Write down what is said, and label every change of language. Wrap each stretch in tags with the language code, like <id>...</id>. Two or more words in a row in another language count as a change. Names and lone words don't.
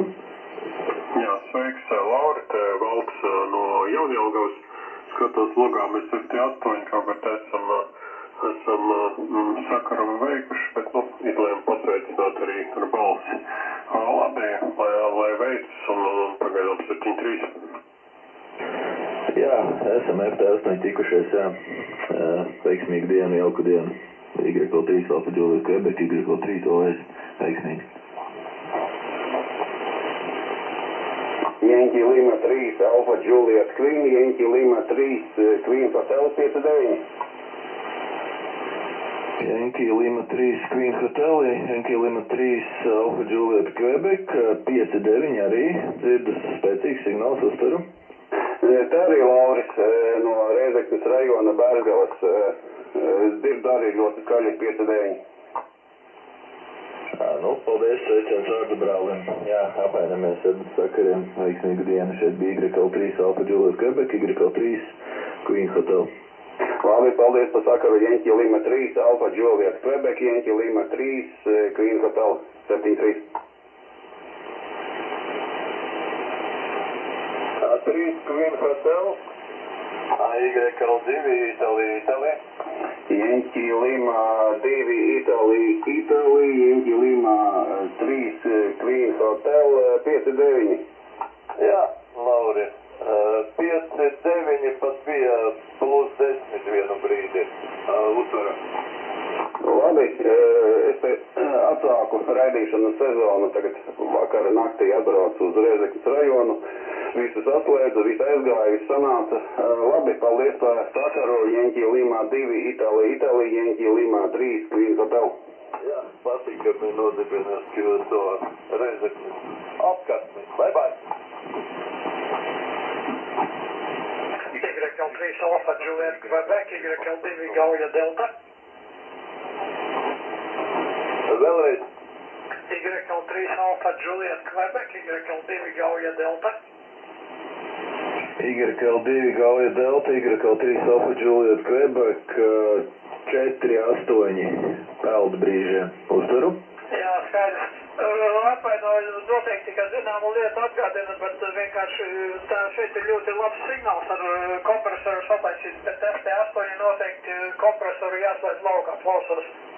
<lv>Jā, sveiks, Laurita, Valds no Jaunjelgavas, skatos logā, mēs 7-8, kaut kā esam sakaru veikuši, bet, izlēmu pasveicināt arī ar balsi. Labi, lai veicas un pagaidām 7-3. Jā, esam FT8 tikušies, jā. Veiksmīgu dienu, jauku dienu. YL3 Alpha Juliet Quebec, YL3 OS, veiksmīgi. Yankee Lima 3 Alpha Juliet Queen, Yankee Lima 3 Queen Hotel 5-9. Yankee Lima 3 Queen Hotel, Yankee Lima 3 Alpha Juliet Quebec, 5-9 arī, dzirdu spēcīgs signāls uztveru. Tā arī Lauris no Rēzeknes rajona Bērgavas, dzirdu arī ļoti skaļi 5-9. Paldies, sveiciens vārdu brālim. Jā, apmainamies ar sakariem, veiksmīgu dienu, šeit bija YL3 Alpha Juliet Quebec, YL3 Queen Hotel. Labi, paldies par sakaru Yankee Lima 3 Alpha Juliet Quebec, Yankee Lima 3 Queen Hotel 7-3. 3 Queen Hotel, YL2 Itālija. Yankee Lima 2 Itālija, Yankee Lima 3 Queen Hotel 5-9. Jā, Lauri, 5-9 pat bija plus 10 vienu brīdi. Uztvara. Labi, es te atsāku raidīšanu sezonu, tagad vakara naktī atbraucu uz Rēzeknes rajonu, visu saslēdzu, visu aizgāju, visu sanāca. Labi, paldies par sakaru Yankee Lima 2 Itālija, Yankee Lima 3 Queen Hotel. Jā, patīkami nodibinās to Rēzeknes apkārtni. Bye. YL3 Alpha Juliet Quebec, YL2 Gauja Delta. Vēlreiz. YL3 Alpha Juliet Quebec, YL2 Gauja Delta. YL2 Gauja Delta, YL3 Alpha Juliet Quebec, 4-8 peldu brīžiem. Uztveru? Jā, skaidrs. Atvainoju, noteikti, ka zināmu lietu atgādina, bet vienkārši vienkārši šeit ir ļoti labs signāls ar kompresoru sataisīt, bet FT8 noteikti kompresoru jāslēdz laukā, klausos.</lv>